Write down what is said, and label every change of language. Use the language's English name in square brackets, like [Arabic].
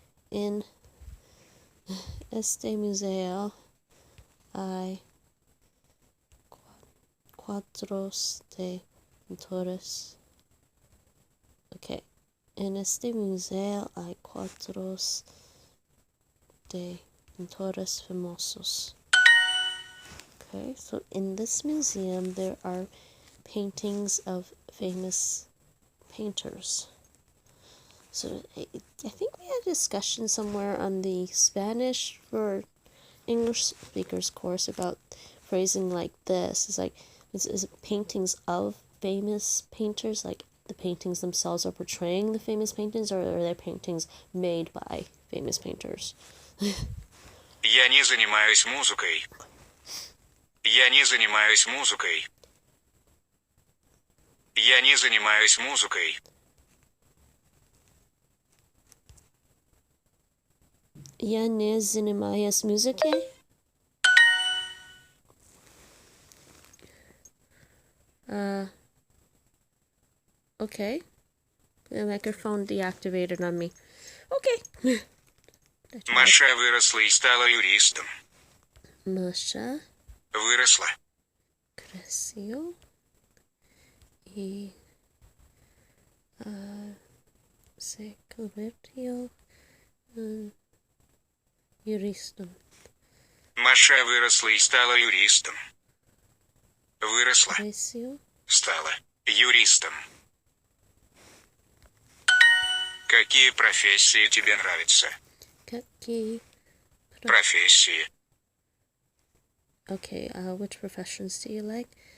[Spanish] In este museo hay cuadros de pintores. Okay. En este museo hay cuadros de pintores famosos. [English] Okay, so in this museum there are paintings of famous painters. So I think we had a discussion somewhere on the Spanish for English speakers course about phrasing like this. It's like, is it paintings of famous painters, like the paintings themselves are portraying the famous paintings, or are they paintings made by famous painters? [Russian] Я не занимаюсь музыкой. Я не занимаюсь музыкой. Я не занимаюсь музыкой. Я не занимаюсь музыкой. [English] Okay. The microphone deactivated on me. Okay. [Russian] Маша выросла и стала юристом. Маша Выросла. [Spanish] creció y se convirtió en jurista. [Russian] Маша выросла и стала юристом. Выросла. [Spanish] Creció. [Russian] Стала юристом. Какие профессии тебе нравятся? Какие Профессии. [English] Okay, which professions do you like?